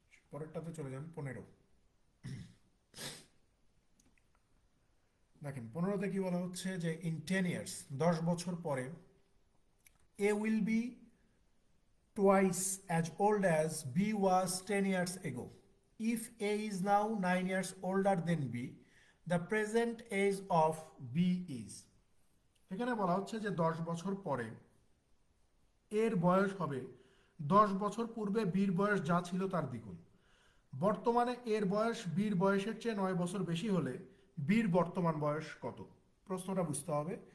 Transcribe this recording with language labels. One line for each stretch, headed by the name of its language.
Bangla: পরেরটাতে চলে যান, 15। দেখেন 15তে কি বলা হচ্ছে যে
English: in 10 years,
Bangla: 10 বছর পরে,
English: A will be twice as old as B was 10 years ago. If A is now 9 years older than B, the present age of B is.
Bangla: এখানে বলা হচ্ছে যে 10 বছর পরে এর বয়স হবে 10 বছর পূর্বে বীর বয়স যা ছিল তার দ্বিগুণ। বর্তমানে এর বয়স বীর বয়সের চেয়ে 9 বছর বেশি হলে বীর বর্তমান বয়স কত? প্রশ্নটা বুঝতে হবে।